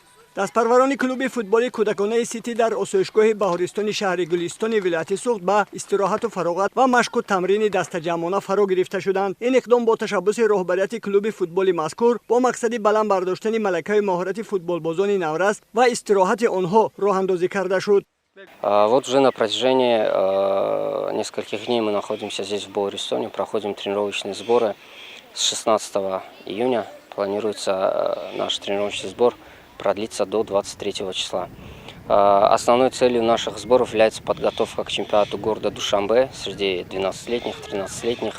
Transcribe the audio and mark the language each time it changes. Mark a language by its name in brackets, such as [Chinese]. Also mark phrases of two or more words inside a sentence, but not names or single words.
[Tajik] дастпарварони клуби футболи кӯдаконаи Сити дар осоишгоҳи баҳористони шаҳри Гулистони вилояти Суғд ба истироҳату фароғат ва машқу тамрини дастаҷамона фаро гирифта шуданд. Ин иқдом бо ташаббуси роҳбарияти клуби футболи мазкур бо мақсади баланд бардоштани малакаи моҳорати футболбозони Наврас ва истироҳати онҳо роҳандозӣ карда шуд. [Russian] Вот уже на протяжении нескольких дней мы находимся здесь, в Баҳористоне, проходим тренировочные сборы. С 16 июня планируется наш тренировочный сбор продлиться до 23 числа. Основной целью наших сборов является подготовка к чемпионату города Душанбе среди 12-летних, 13-летних.